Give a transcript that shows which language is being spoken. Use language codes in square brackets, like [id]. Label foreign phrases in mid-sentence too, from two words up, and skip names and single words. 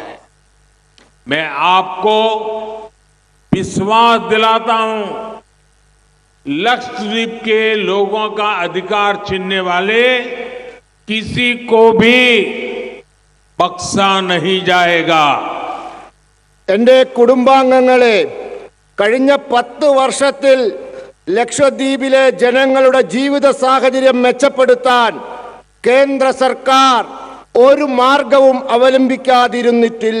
[hi] मैं आपको विश्वास दिलाता हूं, लक्षद्वीप के लोगों का अधिकार छीनने वाले किसी को भी बख्शा नहीं जाएगा। [ml] എൻ്റെ കുടുംബാംഗങ്ങളെ, കഴിഞ്ഞ 10 വർഷത്തിൽ ലക്ഷദ്വീപിലെ ജനങ്ങളുടെ ജീവിത സാഹചര്യം മെച്ചപ്പെടുത്താൻ കേന്ദ്ര സർക്കാർ ഒരു മാർഗവും അവലംബിക്കാതിരുന്നിട്ടില്ല.